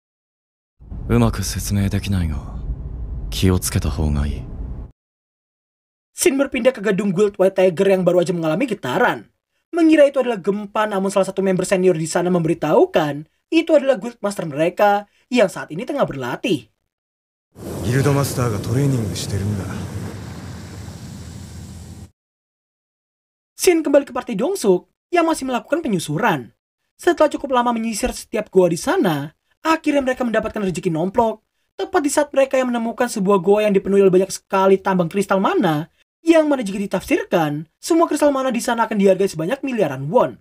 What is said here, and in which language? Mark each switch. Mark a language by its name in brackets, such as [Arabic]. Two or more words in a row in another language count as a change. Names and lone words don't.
[Indonesian] Shin berpindah ke gedung Guild White Tiger yang baru aja mengalami getaran. Mengira itu adalah gempa, namun salah satu member senior di sana memberitahukan itu adalah [English] guild master [Indonesian] mereka yang saat ini tengah berlatih. [English] Guild Master [Japanese] がトレーニングしてるんだ. [Indonesian] Shin kembali ke party Dongsuk yang masih melakukan penyusuran. Setelah cukup lama menyisir setiap goa di sana, akhirnya mereka mendapatkan rezeki nomplok. Tepat di saat mereka yang menemukan sebuah goa yang dipenuhi oleh banyak sekali tambang kristal mana, yang mana jika ditafsirkan, semua kristal mana di sana akan dihargai sebanyak miliaran won.